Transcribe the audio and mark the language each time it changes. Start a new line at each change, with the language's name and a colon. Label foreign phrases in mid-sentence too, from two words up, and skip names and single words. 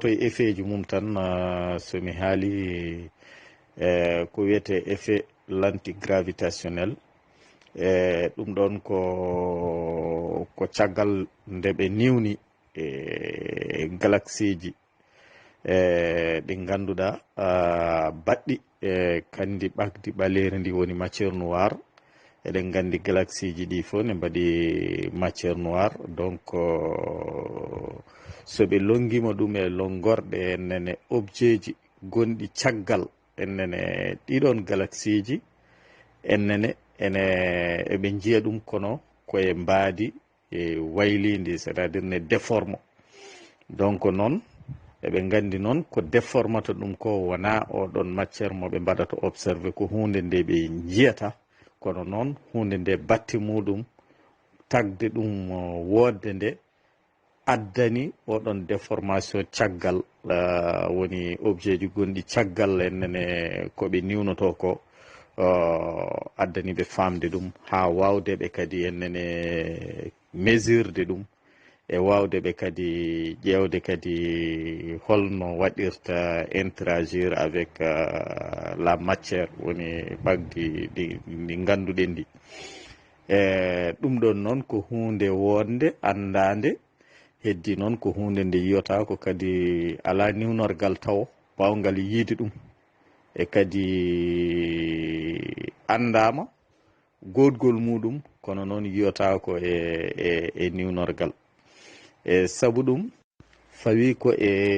Fula: e effet ji mum tan somi haali ko wiyete
French: effet l'antigravitationnel
Fula: ɗum ɗon ko caggal nde ɓe niwni galaxie ji ɗi ganduɗa baɗɗi kandi ɓagdi ɓaleri ndi woni
French: matière noire
Fula: eɗen gandi galaxie ji ɗi fof ne mbaɗi
French: matière noire donc
Fula: so ɓe longima ɗum e longorɗe ennene objet ji gonɗi caggal ennene ɗiɗon galaxie ji ennene eɓe jiiya ɗum kono koye mbaadi e waylidi
French: c'est à dire ne déforme donc
Fula: noon eɓe gandi noon ko déformata ɗum ko wona oɗon matière moɓe mbaɗata observé ko hunde nde ɓe jiyata kono noon hunde nde batti muɗum tagde ɗum wodde nde addani oɗon déformation caggal woni objet ji gonɗi caggal ennene koɓe niwnoto ko addani ɓe famde ɗum ha wawde ɓe kadi ennene mesurde ɗum e wawde ɓe kadi ƴewde kadi holno waɗirta
French: interagir avec la matière
Fula: woni ɓagdi ɗi ganduɗen ɗi ɗum ɗon noon ko hunde wonde andade heddi noon ko hunde nde yiyota ko kadi ala niwnorgal taw bawgal yiide ɗum e kadi andama godgol muɗum kono noon yiyota ko e niwnorgal e sabu ɗum fawi ko e